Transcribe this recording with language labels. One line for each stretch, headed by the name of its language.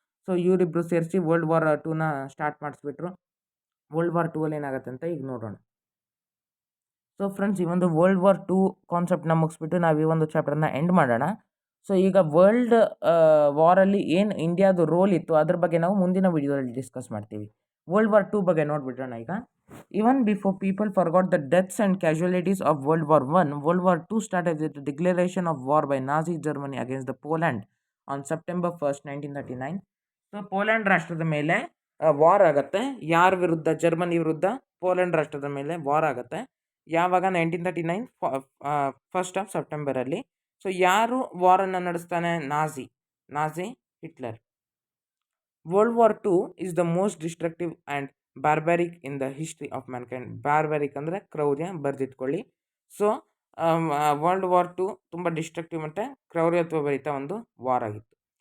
Kannada: So ಇವರಿಬ್ಬರು ಸೇರಿಸಿ world war 2ನ start ಮಾಡಿಸ್ಬಿಟ್ರು. World war 2ಅಲ್ಲಿ ಏನಾಗುತ್ತೆ ಅಂತ ಈಗ ನೋಡೋಣ. ಸೊ ಫ್ರೆಂಡ್ಸ್, ಈ ಒಂದು ವರ್ಲ್ಡ್ ವಾರ್ 2 ಕಾನ್ಸೆಪ್ಟನ್ನ ಮುಗಿಸ್ಬಿಟ್ಟು ನಾವು ಈ ಒಂದು ಚಾಪ್ಟರ್ನ ಎಂಡ್ ಮಾಡೋಣ. ಸೊ ಈಗ ವರ್ಲ್ಡ್ ವಾರಲ್ಲಿ ಏನು ಇಂಡಿಯಾದು ರೋಲ್ ಇತ್ತು ಅದ್ರ ಬಗ್ಗೆ ನಾವು ಮುಂದಿನ ವಿಡಿಯೋದಲ್ಲಿ ಡಿಸ್ಕಸ್ ಮಾಡ್ತೀವಿ. ವರ್ಲ್ಡ್ ವಾರ್ 2 ಬಗ್ಗೆ ನೋಡ್ಬಿಟ್ರೋಣ ಈಗ.
English: Even before people forgot the deaths and casualties of World War I, World War II started with the declaration of war by Nazi Germany against the Poland on September 1st, 1939.
Kannada: So Poland ರಾಷ್ಟ್ರದ ಮೇಲೆ war ಆಗುತ್ತೆ. ಯಾರ ವಿರುದ್ಧ? Germany ವಿರುದ್ಧ Poland ರಾಷ್ಟ್ರದ ಮೇಲೆ war ಆಗುತ್ತೆ. ಯಾವಾಗ? 1939
English: 1st of
Kannada: ಸೆಪ್ಟೆಂಬರಲ್ಲಿ. ಸೊ ಯಾರು ವಾರನ್ನು ನಡೆಸ್ತಾನೆ? Nazi Hitler.
English: World war 2 is the most destructive and barbaric in the history of mankind.
Kannada: ಬಾರ್ಬಾರಿಕ್ ಅಂದರೆ ಕ್ರೌರ್ಯ, ಬರೆದಿಟ್ಕೊಳ್ಳಿ. ಸೊ ವರ್ಲ್ಡ್ ವಾರ್ 2 ತುಂಬ ಡಿಸ್ಟ್ರಕ್ಟಿವ್ ಮತ್ತು ಕ್ರೌರ್ಯತ್ವ ಭರಿತ ಒಂದು ವಾರ್ ಆಗಿತ್ತು.